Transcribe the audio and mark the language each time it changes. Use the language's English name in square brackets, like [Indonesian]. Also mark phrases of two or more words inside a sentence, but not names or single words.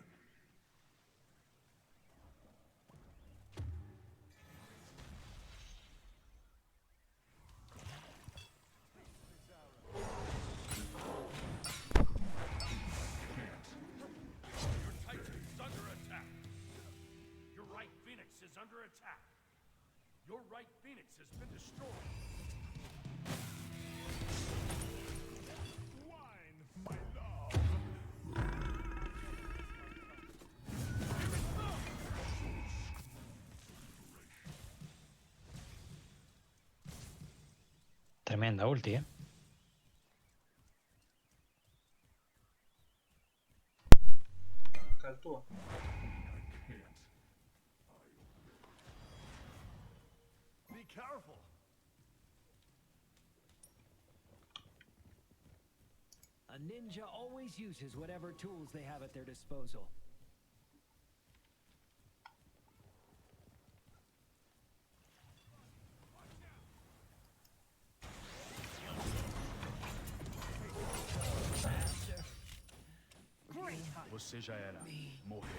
[English] Your Titan is under attack. Your right Phoenix is under attack. Your right Phoenix has been destroyed. Wine, my love. [Spanish] Tremenda ulti, ¿eh? Cal tua. [English] Be careful. A ninja always uses whatever tools they have at their disposal. Great hunt. [Portuguese] Você já era. Morreu.